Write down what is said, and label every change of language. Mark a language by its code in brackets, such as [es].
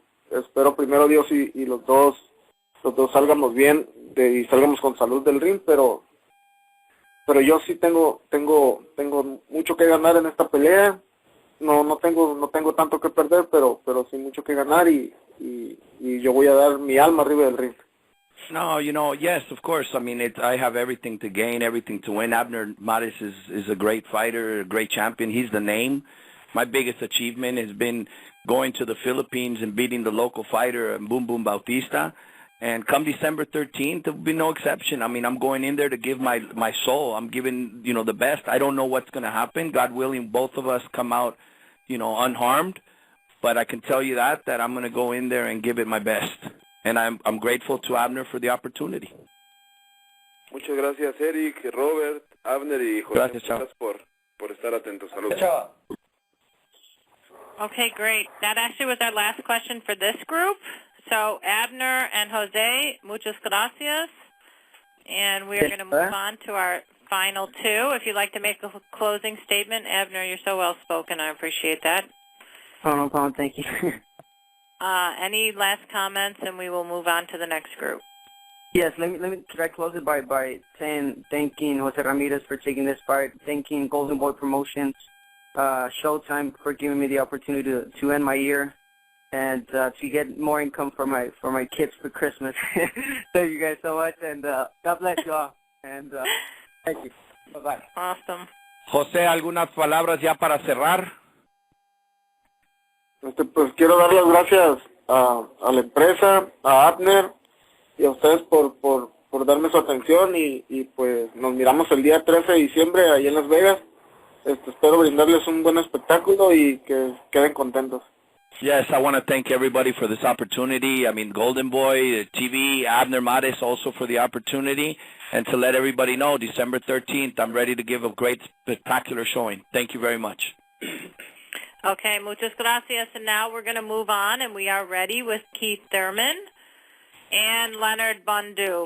[es] Espero primero Dios y los dos salgamos bien y salgamos con salud del ring, pero yo sí tengo mucho que ganar en esta pelea. No tengo tanto que perder, pero sí mucho que ganar y yo voy a dar mi alma arriba del ring. [en] No, yes, of course. I mean, I have everything to gain, everything to win. Abner Mares is a great fighter, a great champion. He's the name. my biggest achievement has been going to the Philippines and beating the local fighter, Boom Boom Bautista. And come December 13th, there will be no exception. I mean, I'm going in there to give my soul. I'm giving, the best. I don't know what's going to happen. God willing, both of us come out, unharmed. But I can tell you that I'm going to go in there and give it my best. And I'm grateful to Abner for the opportunity. [es] Muchas gracias, Eric, Robert, Abner y José. Gracias, chao. por estar atentos. Saludos. Chao. [en] Okay, great. That actually was our last question for this group. So Abner and Jose, [es] muchas gracias. [en] And we are going to move on to our final two. If you'd like to make a closing statement, Abner, you're so well spoken. I appreciate that. Oh, no problem. Thank you. Any last comments, and we will move on to the next group. Yes, let me try to close it by thanking Jose Ramirez for taking this fight, thanking Golden Boy Promotions, Showtime for giving me the opportunity to end my year, and to get more income for my kids for Christmas. Thank you guys so much, and God bless you all. And thank you. Bye-bye. Awesome. [es] José, algunas palabras ya para cerrar. Pues quiero dar las gracias a la empresa, a Abner y a ustedes por darme su atención y pues nos miramos el día 13 de diciembre ahí en Las Vegas. Espero brindarles un buen espectáculo y que queden contentos. [en] Yes, I want to thank everybody for this opportunity. I mean, Golden Boy, TV, Abner Mares also for the opportunity. And to let everybody know, December 13th, I'm ready to give a great spectacular showing. Thank you very much. [es] Okay, muchas gracias. [en] And now we're going to move on, and we are ready with Keith Thurman and Leonard Bundu.